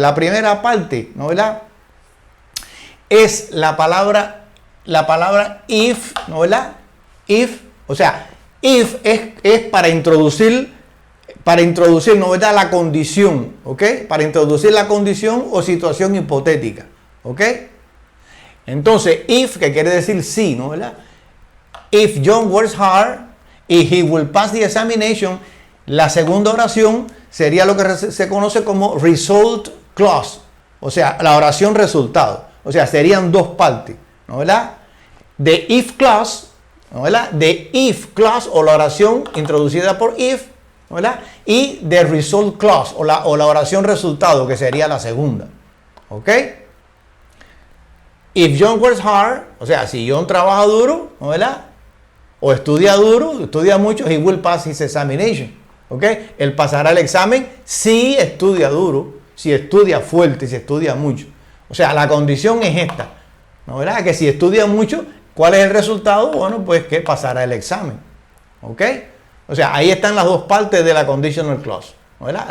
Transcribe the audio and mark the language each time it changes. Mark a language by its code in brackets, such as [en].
[es] La primera parte, ¿no, verdad? Es la palabra if, ¿no, verdad? If, o sea, if es para introducir, ¿no, verdad? La condición, ¿ok? Para introducir la condición o situación hipotética, ¿ok? Entonces, if, que quiere decir sí, ¿no, verdad? [en] If John works hard, he will pass the examination. [es] La segunda oración sería lo que se conoce como result clause, o sea, la oración resultado. O sea, serían dos partes, ¿no, verdad? De if clause, ¿no, verdad? De if clause o la oración introducida por if, ¿no, verdad? Y de result clause o la oración resultado, que sería la segunda. ¿Ok? [en] If John works hard, [es] o sea, si John trabaja duro, ¿no, verdad? O estudia duro, estudia mucho, [en] he will pass his examination. [es] ¿Ok? Él pasará el examen si estudia duro, si estudia fuerte, si estudia mucho. O sea, la condición es esta, ¿no, verdad? Que si estudia mucho, ¿cuál es el resultado? Bueno, pues que pasará el examen. ¿Ok? O sea, ahí están las dos partes de la conditional clause, ¿no, verdad?